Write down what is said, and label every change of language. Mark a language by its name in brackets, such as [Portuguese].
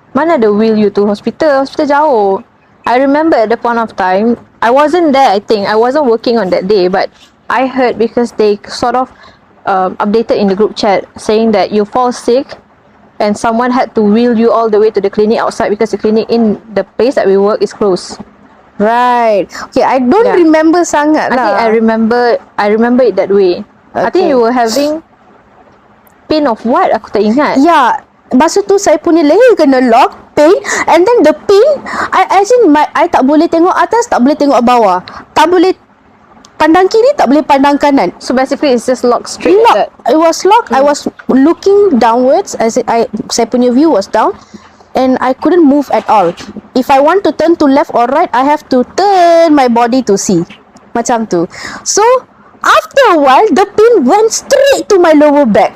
[Malay] Mana ada [English] wheel you to hospital? [Malay] Hospital jauh. [English] I remember at the point of time, I wasn't there, I think. I wasn't working on that day, but I heard because they sort of updated in the group chat saying that you fall sick and someone had to wheel you all the way to the clinic outside because the clinic in the place that we work is closed. Right. Okay, I don't remember [Malay] sangat lah. [English] I remember it that way. Okay. I think you were having pain of what? [Malay] Aku tak ingat. Ya, masa tu saya punya leher kena lock, pain, [English] and then the pain, [Malay] I tak boleh tengok atas, tak boleh tengok bawah, tak boleh pandang kiri, tak boleh pandang kanan. [English] So basically it's just locked straight. Lock. It was locked. I was looking downwards as [Malay] saya punya [English] view was down, and I couldn't move at all. If I want to turn to left or right, I have to turn my body to see. [Malay] Macam tu. [English] So after a while, the pain went straight to my lower back.